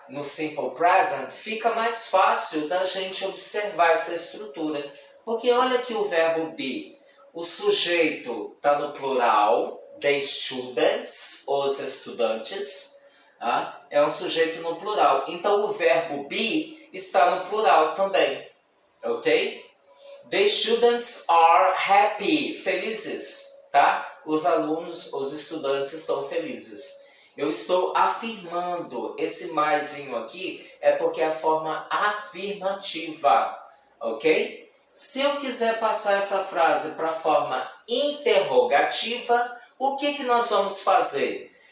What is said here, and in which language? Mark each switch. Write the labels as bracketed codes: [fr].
[pt] No simple present, fica mais fácil da gente observar essa estrutura. Porque olha aqui o verbo be. O sujeito está no plural, [en] the students, [pt] os estudantes, é um sujeito no plural. Então o verbo be está no plural também, ok? [en] The students are happy, [pt] felizes, tá? Os alunos, os estudantes estão felizes. Eu estou afirmando, esse maisinho aqui é porque é a forma afirmativa, ok? Se eu quiser passar essa frase para a forma interrogativa, o que nós vamos fazer?